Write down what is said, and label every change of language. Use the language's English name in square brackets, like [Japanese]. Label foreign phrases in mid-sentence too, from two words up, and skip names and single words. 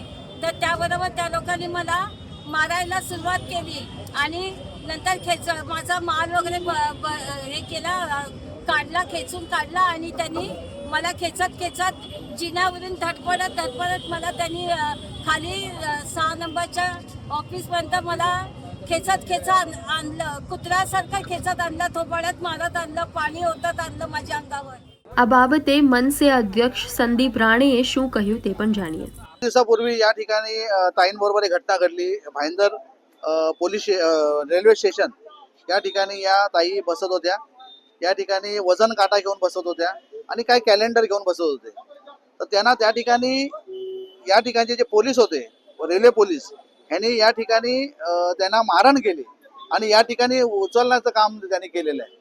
[Marathi] तर त्याबरोबर त्या लोकांनी मला मारायला सुरुवात केली आणि नंतर माझा माल वगैरे हे केला, काढला, खेचून काढला आणि त्यांनी मला खेचत जिन्यावरून धडपडत मला त्यांनी खाली 6 नंबरच्या ऑफिसपर्यंत मला खेचत आणलं, कुत्र्यासारखं खेचत आणलं, थोबाड्यात मारत आणलं, पाणी ओतत आणलं माझ्या अंगावर। [Gujarati] આ બાબતે મનસે અધ્યક્ષ સંદીપ રાણેએ શું કહ્યું તે પણ જાણીએ। [Marathi] दिवसापूर्वी या ठिकाणी ताईंबरोबर एक घटना घडली। भाईंदर पोलीस रेल्वे स्टेशन या ठिकाणी या ताई बसत होत्या। या ठिकाणी वजन काटा घेऊन बसत होत्या आणि काही कॅलेंडर घेऊन बसत होते। तर त्यांना त्या ठिकाणी या ठिकाणचे जे पोलीस होते, रेल्वे पोलीस यांनी या ठिकाणी त्यांना मारहाण केली आणि या ठिकाणी उचलण्याचं काम त्यांनी केलेलं आहे।